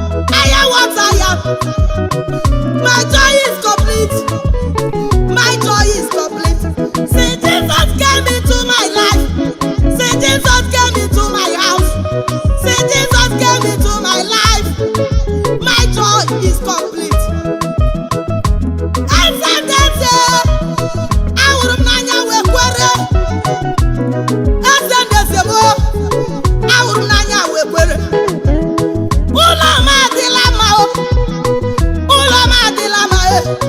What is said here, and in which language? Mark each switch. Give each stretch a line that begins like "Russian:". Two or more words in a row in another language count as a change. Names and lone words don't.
English: I am what I am. My joy is complete. My joy is complete. See, Jesus came into my life. See, Jesus came into my house. See, Jesus came into my life. My joy is complete.
Igbo: Eze ndị eze, ahụrụ m n'anya wee kwere. Eze ndị eze m, ahụrụ m n'anya wee kwere. Ụlọ m adịla mma o. Ụlọ m adịla mma e.